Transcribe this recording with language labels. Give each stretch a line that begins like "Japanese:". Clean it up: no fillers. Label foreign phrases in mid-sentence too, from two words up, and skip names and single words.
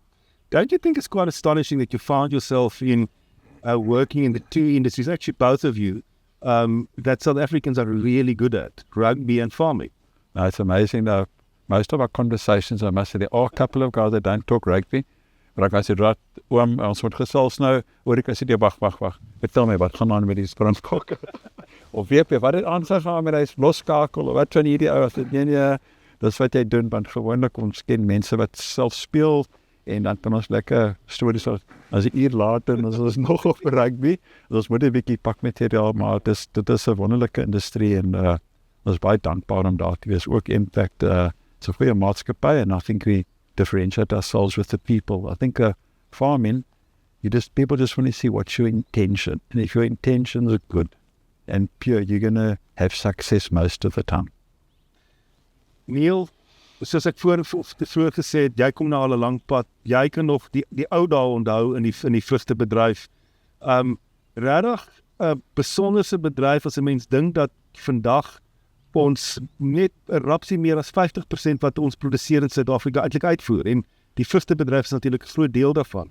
English: Don't you think it's quite astonishing that you found yourself in working in the two industries, actually both of you, that South Africans are really good at, rugby and farming? No, it's amazing. Most of our conversations, I must say, there are a couple of guys that don't talk rugby, but I said, right,
Afrikaans: ons moet gesels nou, hoor ek,
English: I said,
Afrikaans: wag, vertel my, wat gaan aan met die Springbok? Of weet jy, wat het aangegaan met die loskakel, of wat van hierdie ou, as dit nee, dis wat jy doen, want gewoonlik ons ken mense wat self speel, en dan kan ons lekker stories as 'n uur later en ons is nog op rugby. Ons moet 'n bietjie pakmateriaal, maar dit is 'n wonderlike industrie en ons is baie dankbaar om daar te wees. Ook Impact,
English: it's a
Afrikaans: goeie maatskappy,
English: and I think we differentiate ourselves with the people. I think farming, people just want to see what's your intention, and if your intentions are good and pure, you're going to have success most of the time.
Afrikaans: Neil, soos ek vroeër gesê het, jy kom na al 'n lang pad. Jy kan nog die ou dae onthou in die vrugtebedryf. Regtig 'n besonderse bedryf as 'n mens dink dat vandag ons net 'n rapsie meer as 50% wat ons produseer in Suid-Afrika eintlik uitvoer, en die vrugtebedryf is natuurlik 'n groot deel daarvan.